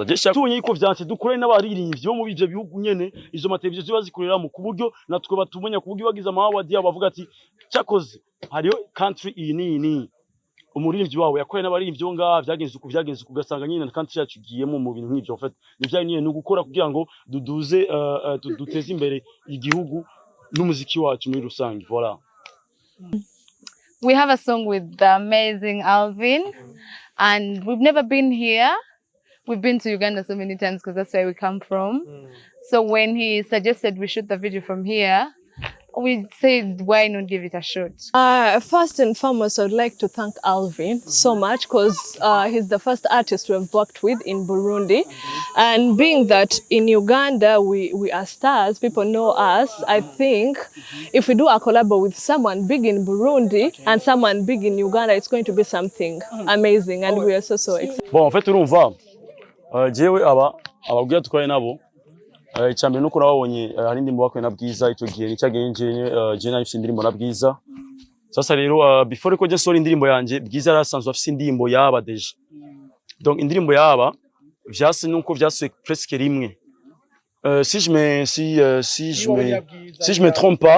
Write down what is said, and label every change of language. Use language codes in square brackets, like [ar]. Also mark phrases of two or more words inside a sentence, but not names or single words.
[rn] je tubonye iko vyanse dukore n'abaririmvyi bo mu bije bihugu nyene izo mateleviziyo ziba zikorera mu kuburyo natwe batumenya kuburyo bagize amawadi yabo bavuga ati cyakoze hariyo country ini umuririmvyi wawe yakoreye n'abaririmvyi bo ngaha vyagenze ugasanga nyine na country yacu giyemo mu bintu nk'ivyo fait nivyo nyine no gukora kugira ngo duduze duteze imbere igihugu n'umuziki wacu muri rusange voilà. [en] We have a song with the amazing Alvin, and we've never been here. We've been to Uganda so many times because that's where we come from. So when he suggested we shoot the video from here, we said, why not give it a shot? First and foremost, I would like to thank Alvin so much because he's the first artist we have worked with in Burundi. And being that in Uganda we are stars, people know us, I think if we do a collab with someone big in Burundi and someone big in Uganda, it's going to be something amazing, and we are so excited. [fr] Bon, en fait, [rn] urumva jewe ababwira tukore nabo cyambere nuko nababonye hari ndimbo bakwe na bwiza icyo gihe nicyagenje je nari mfite indirimbo na bwiza sasa rero before ko je sora indirimbo yanje bwiza yarasanzwe afite indirimbo yaba deja donc indirimbo yaba vyase nuko vyase presque rimwe [fr] si je me trompe pas